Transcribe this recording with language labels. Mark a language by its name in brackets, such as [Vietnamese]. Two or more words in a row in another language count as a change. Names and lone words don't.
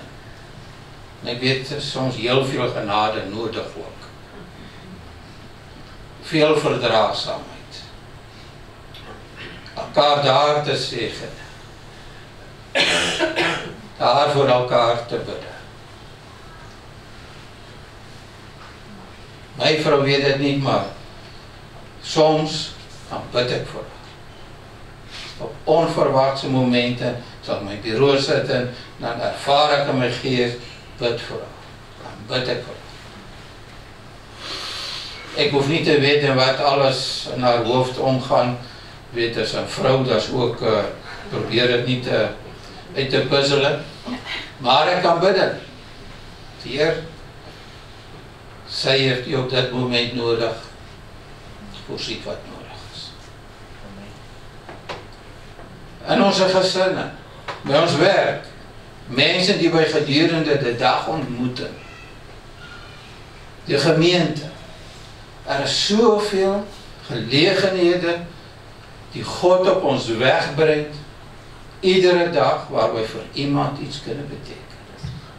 [Afrikaans] En ek weet, soms heel veel genade nodig ook. Veel verdraagsaamheid. Elkaar daar te zegen. Daar voor elkaar te bidden. My vrou weet dit niet, maar soms dan bid ek vir haar. Op onverwachte momenten sal ek my bureau sit en dan ervaar ek in my gees, bid vir haar. Dan bid ek vir haar. Ek hoef nie te weten wat alles in haar hoofd omgaan. [Dutch] Weet, as 'n vrou, dat is ook, probeer het niet uit te puzzelen. [Afrikaans] Maar ek kan bidden. [Dutch] Heer, sy heeft u op dit moment nodig. Voorziet wat nodig. In onze gezinnen, bij ons werk, mensen die wij gedurende de dag ontmoeten, de gemeente, er is zoveel gelegenheden die God op ons weg brengt, iedere dag waar wij voor iemand iets kunnen betekenen.